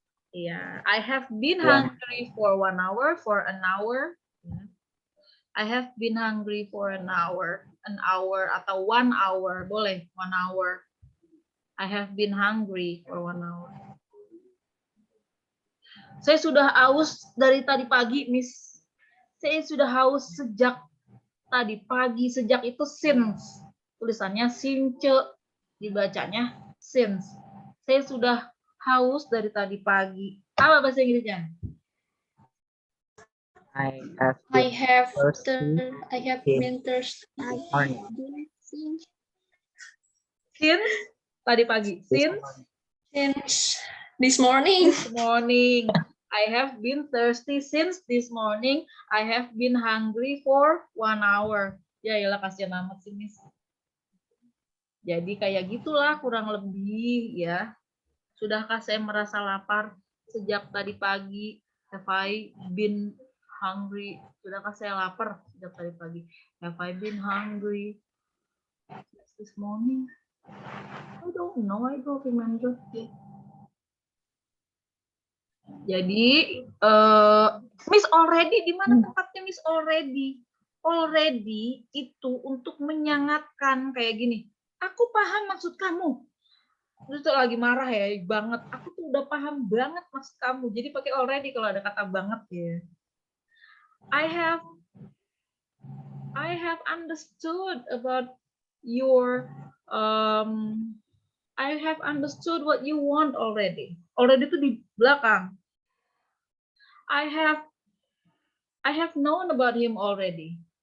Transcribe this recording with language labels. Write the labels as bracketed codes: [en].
[en] Yeah, I have been One. hungry for 1 hour, for an hour. Yeah. I have been hungry for an hour atau 1 hour, boleh 1 hour. I have been hungry for 1 hour. [id] Saya sudah haus dari tadi pagi, Miss. Saya sudah haus sejak tadi pagi. Sejak itu since. Tulisannya since, dibacanya since. Saya sudah haus dari tadi pagi. Apa bahasa Inggrisnya? [en] I have I been have thirsty been thirsty morning. [id] Since tadi pagi. [en] This Since morning. since this morning. morning. I have been thirsty since this morning. I have been hungry for 1 hour. [id] Ya iyalah, kasihan amat sih, Miss. Jadi kayak gitulah kurang lebih ya. Sudahkah saya merasa lapar sejak tadi pagi? [en] Have I been hungry? [id] Sudahkah saya lapar sejak tadi pagi? [en] Have I been hungry this morning? I don't know. I don't remember. [id] Jadi, Miss Already, di mana tempatnya Miss Already? Already itu untuk menyangatkan kayak gini. Aku paham maksud kamu. Terus tuh lagi marah ya, banget. Aku tuh udah paham banget maksud kamu. Jadi pakai already kalau ada kata banget ya. [en] I have understood about your I have understood what you want already. Already [id] itu di belakang. [en] I have known about him already.